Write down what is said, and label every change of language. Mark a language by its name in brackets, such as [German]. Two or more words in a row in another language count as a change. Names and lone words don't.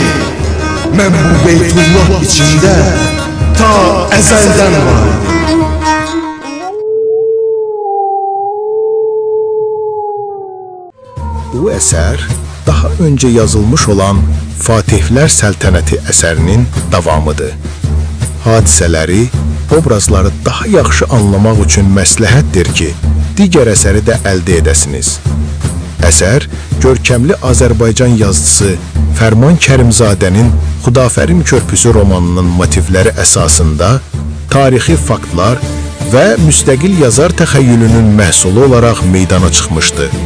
[Turkish] Ben bu Beytullah içinde ta ezelden var. Bu eser daha önce yazılmış olan Fatihler Səltənəti [Azerbaijani] əsərinin davamıdır. Hadisələri, obrazları daha yaxşı anlamaq üçün məsləhətdir ki, digər əsəri də əldə edəsiniz. Əsər, görkəmli Azərbaycan yazıcısı Fərman Kərimzadənin Xudafərin Körpüsü romanının motivləri əsasında tarixi faktlar və müstəqil yazar təxəyyülünün məhsulu olaraq meydana çıxmışdı.